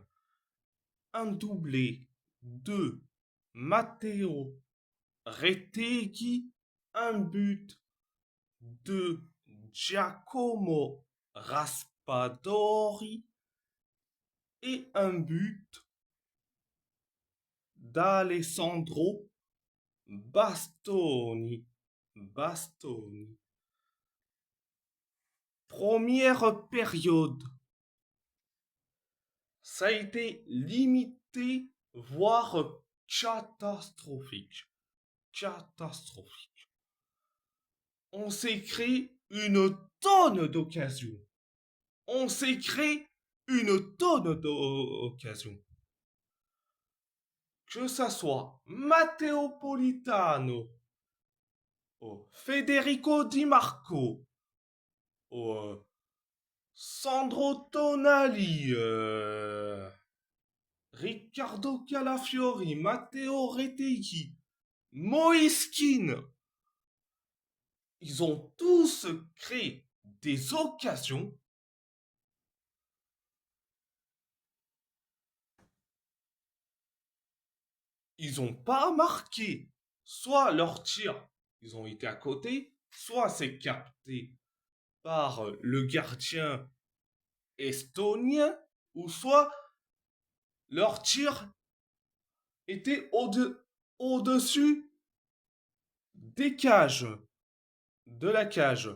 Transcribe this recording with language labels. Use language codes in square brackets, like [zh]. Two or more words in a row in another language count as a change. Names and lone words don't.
[fr] un doublé de Matteo Retegui, un but de Giacomo Raspadori et un but d'Alessandro Bastoni. Bastoni. Première période, ça a été limité, voire catastrophique. Catastrophique. On s'est créé une tonne d'occasions. On s'est créé une tonne d'occasions. Que ça soit Matteo Politano, Federico Di Marco, Sandro Tonali, Riccardo Calafiori, Matteo Retegui, Moiskin, ils ont tous créé des occasions. Ils n'ont pas marqué. Soit leurs tirs, ils ont été à côté, soit c'est capté par le gardien estonien, ou soit leurs tirs étaient au-dessus des cages, de la cage.